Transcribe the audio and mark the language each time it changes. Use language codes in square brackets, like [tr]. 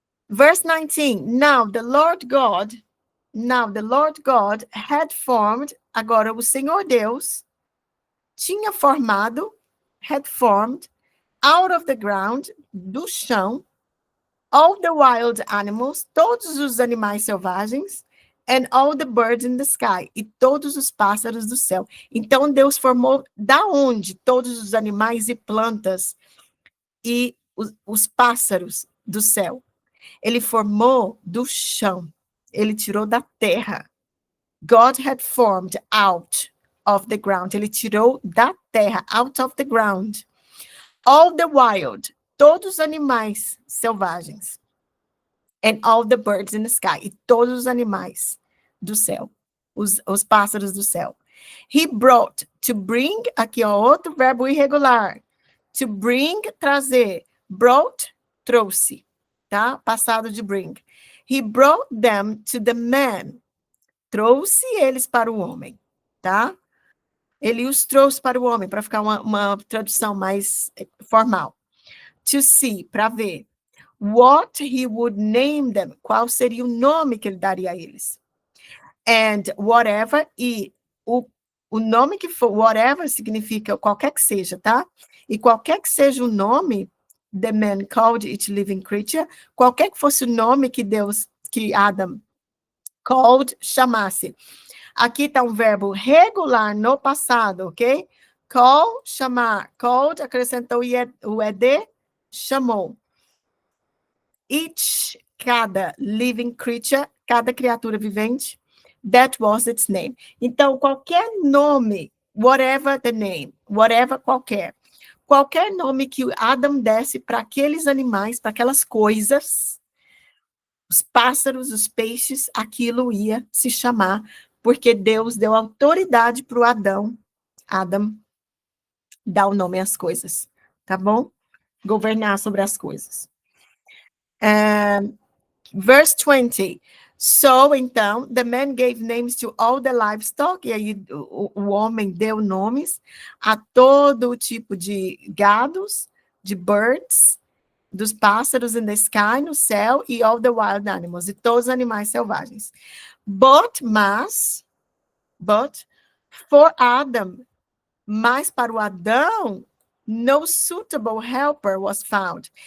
[en] Verse 19, now the Lord God had formed, [pt] agora o Senhor Deus tinha formado, [en] had formed, out of the ground, [pt] do chão, [en] all the wild animals, [pt] todos os animais selvagens, [en] and all the birds in the sky, [pt] e todos os pássaros do céu. Então, Deus formou da onde todos os animais e plantas e os pássaros do céu? Ele formou do chão. Ele tirou da terra. [en] God had formed out of the ground. [pt] Ele tirou da terra, [en] out of the ground. All the wild, [pt] todos os animais selvagens. [en] And all the birds in the sky. [pt] E todos os animais do céu. Os pássaros do céu. [en] He brought, to bring, [pt] aqui ó, outro verbo irregular. To bring, trazer. Brought, trouxe. Tá? Passado de bring. [en] He brought them to the man. [pt] Trouxe eles para o homem, tá? Ele os trouxe para o homem, para ficar uma tradução mais formal. [en] To see, [pt] para ver. [en] What he would name them. [pt] Qual seria o nome que ele daria a eles. [en] And whatever, [pt] e o nome que for, whatever significa qualquer que seja, tá? E qualquer que seja o nome, [en] the man called each living creature, [pt] qualquer que fosse o nome que Adam called, chamasse. Aqui está um verbo regular no passado, ok? Call, chamar. Called, acrescentou o ed, chamou. [en] Each, cada living creature, [pt] cada criatura vivente, [en] that was its name. [pt] Então, qualquer nome, [en] whatever the name, [pt] whatever qualquer nome que Adam desse para aqueles animais, para aquelas coisas, os pássaros, os peixes, aquilo ia se chamar, porque Deus deu autoridade para o Adam dar o nome às coisas, tá bom? Governar sobre as coisas. Verse 20. So, então, [en] the man gave names to all the livestock, [pt] e aí o homem deu nomes a todo tipo de gados, de birds, dos pássaros [en] in the sky, [pt] no céu, e [en] all the wild animals, [pt] e todos os animais selvagens. [en] But, for Adam, [pt] mas para o Adão, [en] no suitable helper was found.